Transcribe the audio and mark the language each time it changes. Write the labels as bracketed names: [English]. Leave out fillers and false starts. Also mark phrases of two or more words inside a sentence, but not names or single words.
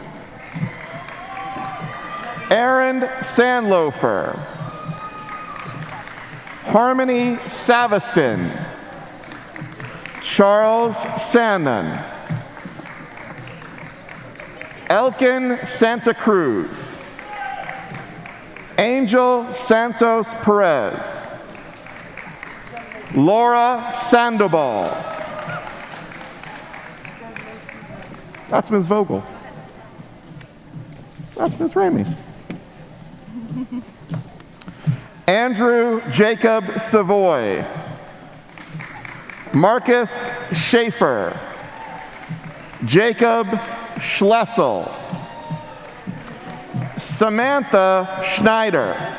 [English] Aaron Sandlofer. Harmony Savaston. Charles Sannon. Elkin Santa Cruz. Angel Santos Perez. Laura Sandoval. That's Ms. Vogel. That's Ms. Ramey. Andrew Jacob Savoy. Marcus Schaefer. Jacob Schlessel. Samantha Schneider.